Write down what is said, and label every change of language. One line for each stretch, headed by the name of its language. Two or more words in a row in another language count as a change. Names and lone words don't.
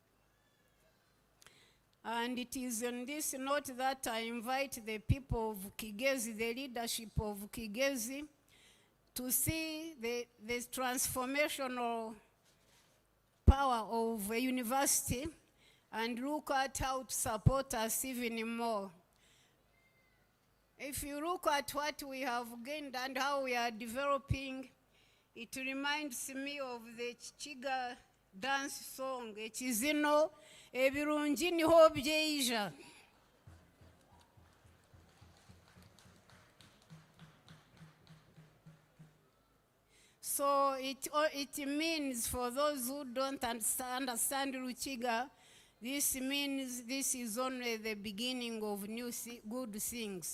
English: And it is on this note that I invite the people of Kigezi, the leadership of Kigezi, to see the transformational power of a university and look at how to support us even more. If you look at what we have gained and how we are developing, it reminds me of the Chichiga dance song,
Chiga: Ekizino ebirungi niho byeija.
English: So it means, for those who don't understand Ruchiga, this means this is only the beginning of good things.